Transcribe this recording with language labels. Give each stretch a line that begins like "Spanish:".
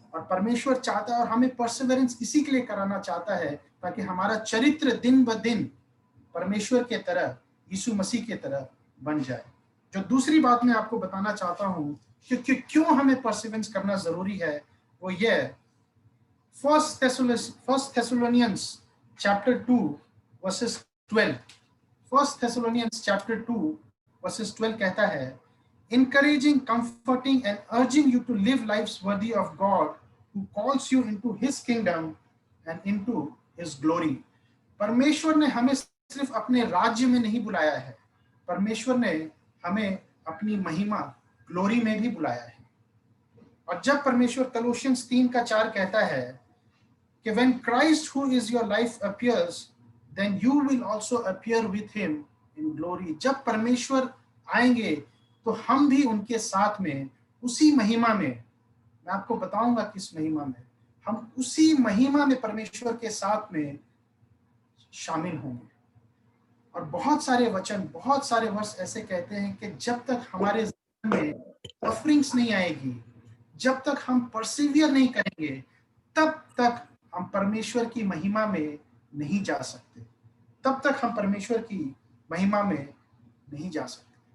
Hindi: और परमेश्वर चाहता है और हमें परसिवरेंस इसी के लिए कराना चाहता है ताकि हमारा चरित्र दिन ब दिन परमेश्वर के तरह, यीशु मसीह के तरह बन जाए। जो दूसरी बात मैं आपको बताना चाहता हूं कि क्यों हमें परसिवरेंस करना जरूरी है, वो ये है, First Thessalonians chapter 2 verses 12.
English: First Thessalonians chapter 2 verses 12
Hindi: कहता है,
English: encouraging, comforting and urging you to live lives worthy of God who calls you into his kingdom and into his glory.
Hindi: परमेश्वर ने हमें सिर्फ अपने राज्य में नहीं बुलाया है, परमेश्वर ने हमें अपनी महिमा, ग्लोरी में भी बुलाया है। और जब परमेश्वर कलोशियंस 3:4 कहता है कि
English: when Christ who is your life appears, then you will also appear with him in glory.
Hindi: जब परमेश्वर आएंगे तो हम भी उनके साथ में उसी महिमा में, मैं आपको बताऊंगा किस महिमा में, हम उसी महिमा में परमेश्वर के साथ में शामिल होंगे। और बहुत सारे वचन, बहुत सारे वर्ष ऐसे कहते हैं कि जब तक हमारे जीवन में सफरिंग्स नहीं आएगी, जब तक हम परसिवियर नहीं करेंगे, तब तक हम परमेश्वर की महिमा में नहीं जा सकते, तब तक हम परमेश्वर की महिमा में नहीं जा सकते।